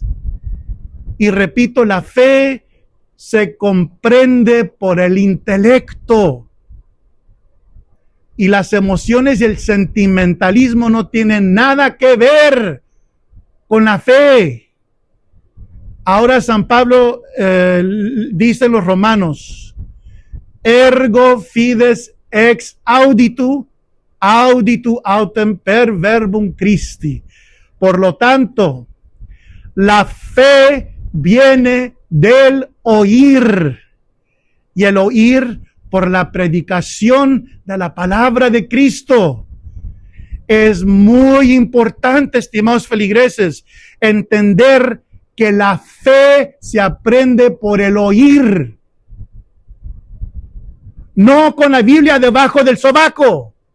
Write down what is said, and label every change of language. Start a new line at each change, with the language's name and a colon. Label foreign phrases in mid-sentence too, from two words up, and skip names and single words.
Spanish: Y repito, la fe se comprende por el intelecto. Y las emociones y el sentimentalismo no tienen nada que ver con la fe. Ahora San Pablo dice en los Romanos,
Latin: ergo fides ex auditu autem per verbum Christi.
Spanish: Por lo tanto, la fe viene del oír, y el oír por la predicación de la palabra de Cristo. Es muy importante, estimados feligreses, entender que la fe se aprende por el oír, no con la Biblia debajo del sobaco.